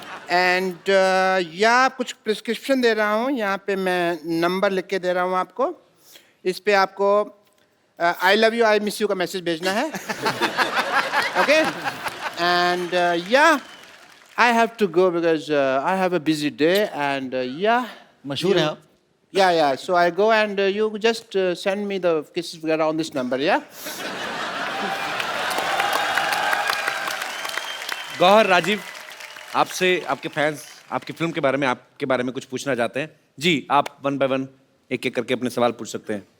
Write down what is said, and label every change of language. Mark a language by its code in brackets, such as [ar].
[en] and या [hi] कुछ prescription दे रहा हूँ, यहाँ पे मैं नंबर लिख के दे रहा हूँ आपको। इस पे आपको [en] I love you, I miss you [hi] का मैसेज भेजना है। ओके? [en] And या I have to go because I have a busy day. And या [hi] मशहूर हैं आप? [en] Yeah. So I go and you just send me the kisses on this number, yeah? [hi] Gauhar, Rajiv, आपसे आपके फैंस आपकी फिल्म के बारे में, आपके बारे में कुछ पूछना चाहते हैं। जी, आप वन बाय वन एक एक करके अपने सवाल पूछ सकते हैं।